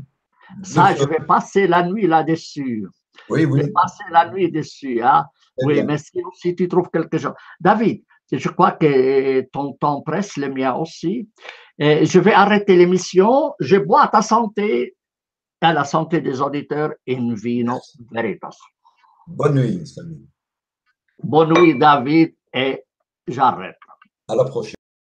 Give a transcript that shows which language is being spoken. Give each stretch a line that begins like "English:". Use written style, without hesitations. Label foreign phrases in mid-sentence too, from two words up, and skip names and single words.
French: Ça, je vais passer la nuit là-dessus. Oui. Je vais passer la nuit dessus. Hein? Oui, mais si tu trouves quelque chose. David, je crois que ton temps presse, le mien aussi. Je vais arrêter l'émission. Je bois à ta santé, à la santé des auditeurs,
Latin: in vino veritas.
French: Bonne nuit, Samy. Bonne nuit, David, et j'arrête. À la prochaine.